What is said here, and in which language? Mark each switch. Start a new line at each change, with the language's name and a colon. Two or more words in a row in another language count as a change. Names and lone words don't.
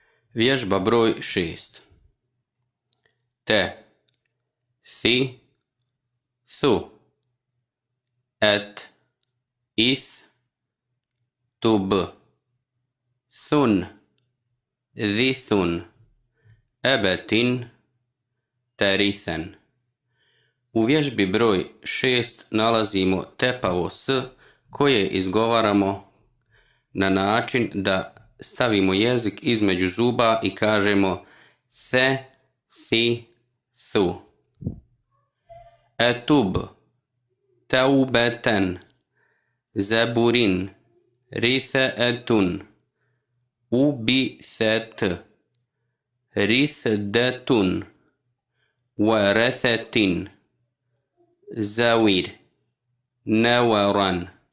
Bosnian: Vježba broj 6. Te, si, su, et, is, tub, sun, zisun, ebetin, terisen. U vježbi broj 6 nalazimo tepavo s koje izgovaramo na način da stavimo jezik između zuba i kažemo se, si, su. Etub, teubeten, zeburin, rise etun, ubiset, risdetun, waresetin, zawir, newaran,